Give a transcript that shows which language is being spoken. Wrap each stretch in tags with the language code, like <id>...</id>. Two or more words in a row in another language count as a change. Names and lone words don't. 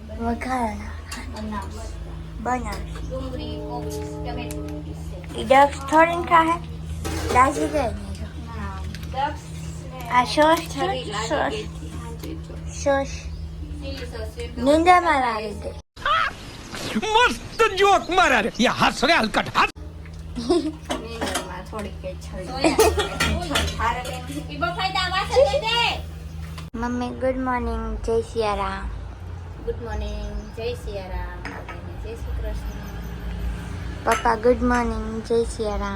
<gu>વઘાર બનાવશું. બનાવીશ. ડુંગળી કોબીજ ટમેટું એ દક્ષ થોડીને ખાહે દાજી ગઈ ને જો. દક્ષ આ સોસ સોસ નીંદરમાં લાવી દે.</gu> <hi>मस्त जोक मारा रे. ये हंस रहे हलकट हंस.</hi> <gu>મમ્મી</gu> <en>good morning</en> <gu>જય સિયારામ.</gu> <en>good morning</en> <gu>જય સિયારામ. જય શ્રી કૃષ્ણ. પપ્પા</gu> <en>good morning</en> <gu>જય સિયારામ.</gu>